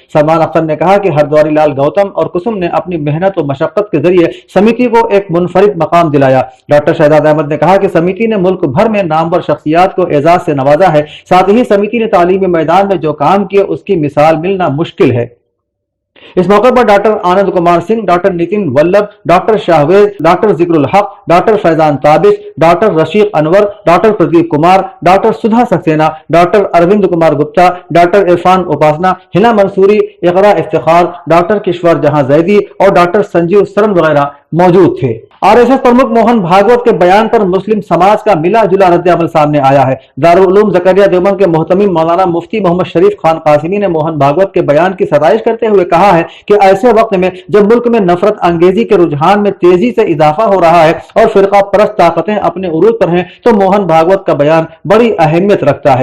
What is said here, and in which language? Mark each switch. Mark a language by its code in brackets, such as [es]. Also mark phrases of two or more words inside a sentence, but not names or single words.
[ur] سلمان اختر نے کہا کہ ہردواری لال گوتم اور کسم نے اپنی محنت و مشقت کے ذریعے سمیتی کو ایک منفرد مقام دلایا۔ ڈاکٹر شہزاد احمد نے کہا کہ سمیتی نے ملک بھر میں نامور شخصیات کو اعزاز سے نوازا ہے، ساتھ ہی سمیتی نے تعلیمی میدان میں جو کام کیے اس کی مثال ملنا مشکل ہے۔ اس موقع پر ڈاکٹر آنند کمار سنگھ، ڈاکٹر نتن ولبھ، ڈاکٹر شاہویز، ڈاکٹر ذکر الحق، ڈاکٹر فیضان تابش، ڈاکٹر رشیق انور، ڈاکٹر پردیپ کمار، ڈاکٹر سدھا سکسینہ، ڈاکٹر اروند کمار گپتا، ڈاکٹر عرفان اپاسنا، ہنا منصوری، اقرا افتخار، ڈاکٹر کشور جہاں زیدی اور ڈاکٹر سنجیو سرن وغیرہ موجود تھے۔ RSS پرمکھ موہن بھاگوت کے بیان پر مسلم سماج کا ملا جلا رد عمل سامنے آیا ہے۔ دارالعلوم زکریا دیوبند کے محتمم مولانا مفتی محمد شریف خان قاسمی نے موہن بھاگوت کے بیان کی ستائش کرتے ہوئے کہا ہے کہ ایسے وقت میں جب ملک میں نفرت انگیزی کے رجحان میں تیزی سے اضافہ ہو رہا ہے اور فرقہ پرست طاقتیں اپنے عروج پر ہیں، تو موہن بھاگوت کا بیان بڑی اہمیت رکھتا ہے۔